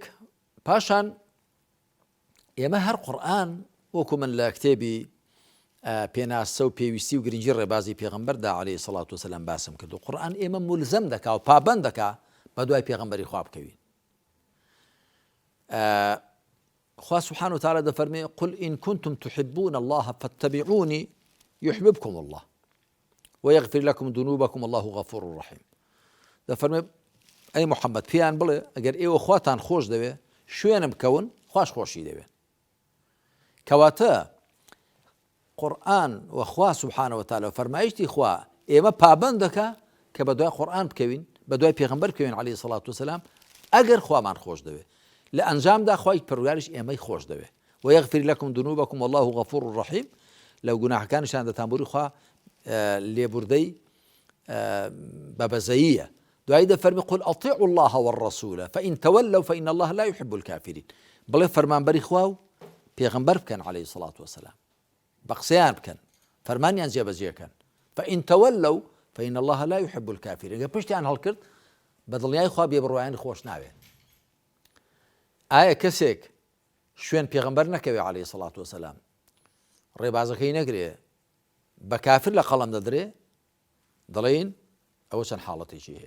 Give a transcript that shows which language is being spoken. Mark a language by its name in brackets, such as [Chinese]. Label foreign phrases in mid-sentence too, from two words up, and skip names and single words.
[Central Kurdish] پاشان ئێمە هەر قورئان وەکو من لە کتێبی پێناسە و پێویستی و گرنگی ڕێبازی پێغەمبەردا [Arabic] عەلەیهی سەڵات وسەلام [Central Kurdish] باسم کردو، قورئان ئێمە مولزەم دەکا و پابەند دەکا بە دوای پێغەمبەری خوا بکەوین. [Arabic] خوا سبحانه وتعالى دەفەرمێ قل إن كنتم تحبون الله فاتبعوني يحببكم الله ويغفر لكم ذنوبكم والله غفور رحيم. [Central Kurdish] دەفەرمێ ئەی محەممەد پێیان بڵێ ئەگەر ئێوە خواتان خۆش دەوێ شوێنم بکەون، خوش خۆشی دەوێ. کەواتە قورئان و خوا [Arabic] سبحانه وتعالى [Central Kurdish] فەرمایشتی خوا ئێمە پابەند دەکا کە بە دوای قورئان بکەوین، بە دوای پێغەمبەر بکەوین [Arabic] عەلەیهی سەڵات وسەلام، [Central Kurdish] ئەگەر خوامان خۆش دەوێ. لە ئەنجامدا خوای پەروەردگاریش ئێمەی خۆش دەوێ. [Arabic] ويغفر لكم ذنوبكم والله غفور رحيم. [Central Kurdish] لەو گوناحەکانیشان دەتانبووری خوا لێبوردەی بەبەزەییە. دوای دەفەرمی [Arabic] قل أطيعوا الله والرسول فإن تولوا فإن الله لا يحب الكافرين. [Central Kurdish] بڵێ فەرمانبەری خوا و پێغەمبەر بکەن [Arabic] عەلەیهی سەڵات وسەلام، [Central Kurdish] بە قسەیان بکەن، فەرمانیان جێبەجێکەن. [Arabic] فإن تولوا فإن الله لا يحب الكافرين. [Central Kurdish] ئەگەر پشتیان هەڵکرد بە دڵنیای خوا بێبڕوایانی خۆش ناوێت. ئایا کەسێک شوێن پێغەمبەر نەکەوێ [Arabic] عەلەیهی سەڵات وسەلام، [Central Kurdish] ڕێبازەکەی نەگرێ، بە کافر لە قەڵەم دەدرێ؟ دەڵێن ئەوە چەند حاڵەتێکی هەیە.